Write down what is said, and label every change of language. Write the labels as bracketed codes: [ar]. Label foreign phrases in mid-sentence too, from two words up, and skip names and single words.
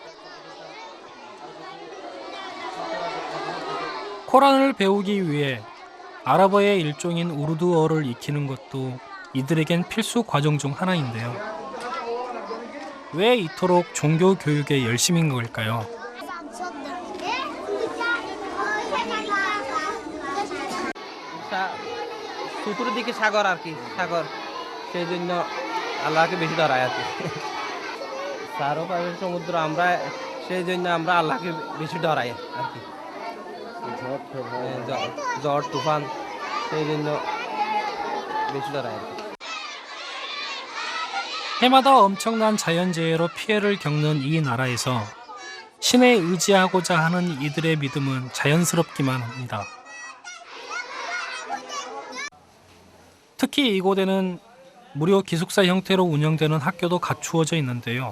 [ko] 코란을 배우기 위해 아랍어의 일종인 우르두어를 익히는 것도 이들에겐 필수 과정 중 하나인데요. 왜 이토록 종교 교육에 열심인 걸까요? [bn] শুরুর দিকে সাগর আর কি সাগর সেই জন্য আল্লাহকে বেশি ধরায় আর কি চারপাশে সমুদ্র আমরা সেই জন্য আমরা আল্লাহকে বেশি ডরাই আর কি ঝড় তুফান সেই জন্য বেশি ডরাই আর কি [ko] 해마다 엄청난 자연재해로 피해를 겪는 이 나라에서 신에 의지하고자 하는 이들의 믿음은 자연스럽기만 합니다. 특히 이곳에는 무료 기숙사 형태로 운영되는 학교도 갖추어져 있는데요.